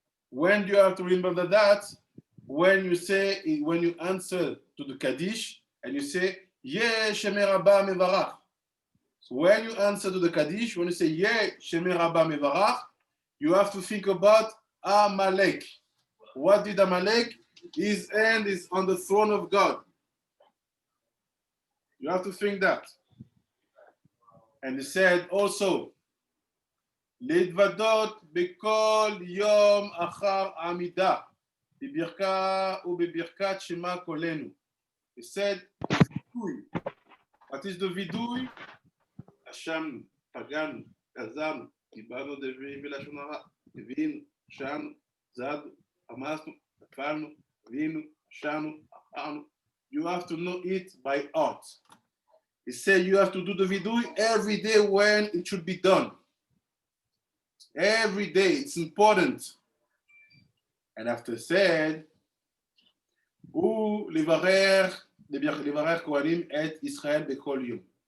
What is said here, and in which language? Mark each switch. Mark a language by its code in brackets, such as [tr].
[en] When you have to remember that, when you answer to the Kaddish, and you say, Yeh Shemei Rabba Mevarach. So when you answer to the Kaddish, when you say, Yeh Shemei Rabba Mevarach, you have to think about Amalek. What did Amalek? His hand is on the throne of God. You have to think that. And he said also, [he] להתוודות בכל יום אחר עמידה, בברכה ובברכת שמע קולנו. [en] He said, וידוי. What is the וידוי? [he] אשמנו, פגענו, גזרנו, דיברנו דברים בלשון הרע, הבינו, שנו, זדנו, עמסנו, נפלנו, הבינו, שנו, אחרנו. [en] You have to know it by heart. He said you have to do the vidui every day when it should be done. Every day, it's important. And after said, [he] levarer kohanim et Israel bekol yom.